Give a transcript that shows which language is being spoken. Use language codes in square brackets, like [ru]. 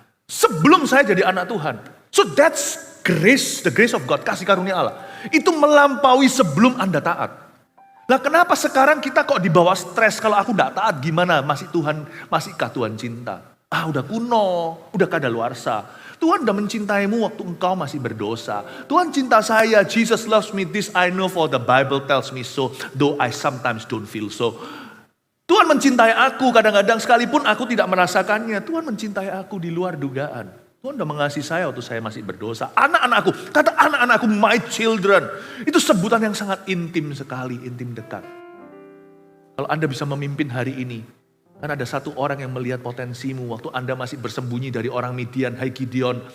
[id] Sebelum saya jadi anak Tuhan. [en] So that's grace, the grace of God, [id] kasih karunia Allah. Itu melampaui sebelum Anda taat. Nah kenapa sekarang kita kok dibawa stres kalau aku gak taat gimana? Masihkah Tuhan cinta? Udah kuno, udah kadaluarsa. Tuhan udah mencintaimu waktu engkau masih berdosa. Tuhan cinta saya, [en] Jesus loves me, this I know for the Bible tells me so, though I sometimes don't feel so. [id] Tuhan mencintai aku kadang-kadang sekalipun aku tidak merasakannya. Tuhan mencintai aku di luar dugaan. Tuhan udah mengasihi saya waktu saya masih berdosa. Anak-anakku, kata anak-anakku, [en] my children. [id] Itu sebutan yang sangat intim sekali, intim dekat. Kalau Anda bisa memimpin hari ini, kan ada satu orang yang melihat potensimu waktu Anda masih bersembunyi dari orang Midian, hai Gideon.